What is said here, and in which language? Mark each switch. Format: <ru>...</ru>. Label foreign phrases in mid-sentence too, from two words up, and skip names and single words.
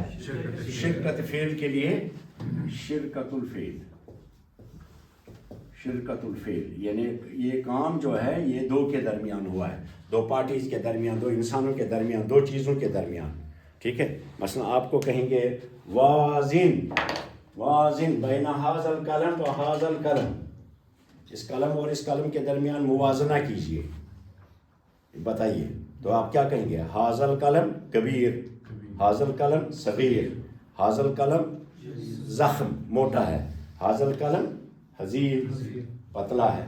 <ur>شرکت فعل کے لیے.</ur> <ar>شرکت الفعل، شرکت الفعل</ar> <ur>یعنی یہ کام جو ہے یہ دو کے درمیان ہوا ہے، دو پارٹیز کے درمیان، دو انسانوں کے درمیان، دو چیزوں کے درمیان. ٹھیک ہے. مثلا آپ کو کہیں گے</ur> <ar>وازن، وازن بین ھذا القلم و ھذا القلم،</ar> <ur>اس قلم اور اس قلم کے درمیان موازنہ کیجیے. بتائیے تو آپ کیا کہیں گے؟</ur> <ar>ھذا القلم کبیر، ھذا القلم صغیر، ھذا القلم زخم</ar> <ur>موٹا ہے،</ur> <ar>ھذا القلم حزیر</ar> <ur>پتلا ہے.</ur>